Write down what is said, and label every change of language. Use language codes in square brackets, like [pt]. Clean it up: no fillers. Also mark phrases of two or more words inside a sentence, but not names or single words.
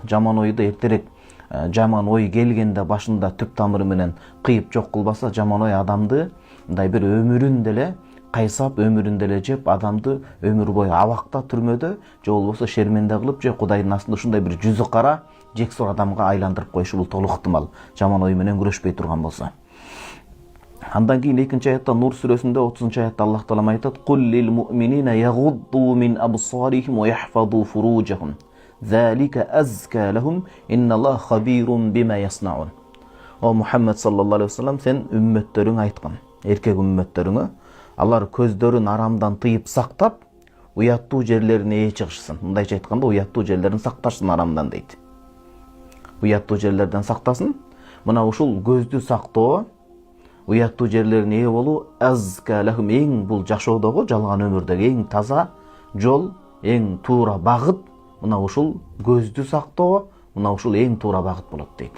[ky] Жаман ойду эртерээк жаман ой келгенде башында түп тамыры менен кыйып жок кылбаса, жаман ой адамды мындай бир өмүрүн деле кайсап, өмүрүн деле жеп, адамды өмүр бою абакта, түрмөдө, же болбосо шерменде кылып, же Кудайдын астында ушундай бир жүзү кара, жексор адамга айландырып коюшу бул толук ыктымал, жаман ой менен күрөшпөй турган болсо. Андан кийин 2-аятта, Нур сүрөсүндө 30-аятта Аллах Таала айтат: [ar] "قل للمؤمنين يغضوا من أبصارهم ويحفظوا فروجهم. ذلك أزكى لهم إن الله خبير بما يصنعون." [ky] О Мухаммед [ar] صلى الله عليه وسلم, [ky] сен үммөттөрүңө айткан, эркек үммөттөрүңө, алар көздөрүн арамдан тыйып сактап, уяттуу жерлерине ээ чыгышсын. Мындайча айтканда, уяттуу жерлерин сакташсын арамдан дейт. Уяттуу жерлерден сактасын. Мына ушул көздү сактоо, уяттуу жерлерине ээ болуу [ar] أزكى لهم, [ky] эң бул жашоодогу, жалган өмүрдөгү эң таза жол, эң туура багыт, мына ушул көздү сактоо, мына ушул эң туура багыт болот дейт.